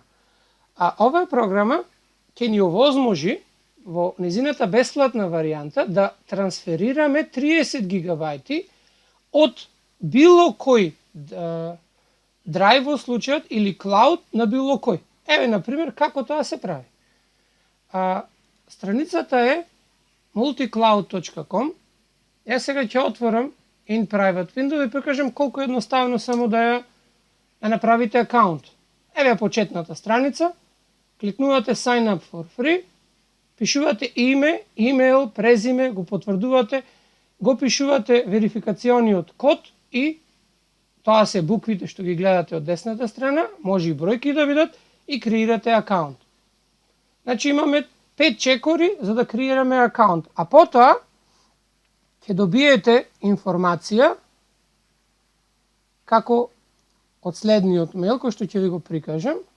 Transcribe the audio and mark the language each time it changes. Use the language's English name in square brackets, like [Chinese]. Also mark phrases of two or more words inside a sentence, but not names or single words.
[Macedonian] Оваа програма ќе ни овозможи во незината бесплатна варијанта да трансферираме 30 гигабајти од било кој драйв во случајот или клауд на било кој. Еве, например, како тоа се прави. Страницата е multicloud.com. Јас сега ќе отворам [English] in private window [Macedonian] да ви покажам колку едноставно само да ја направите акаунт. Еве почетната страница, кликнувате [English] sign up for free, [Macedonian] пишувате име, имейл, презиме, го потврдувате, го пишувате верификациониот код и тоа се буквите што ги гледате од десната страна, може и бројки да бидат и креирате акаунт. Значи имаме 5 чекори за да креираме акаунт, а потоа ќе добиете информација како од следниот мејл кој што ќе ви го прикажам.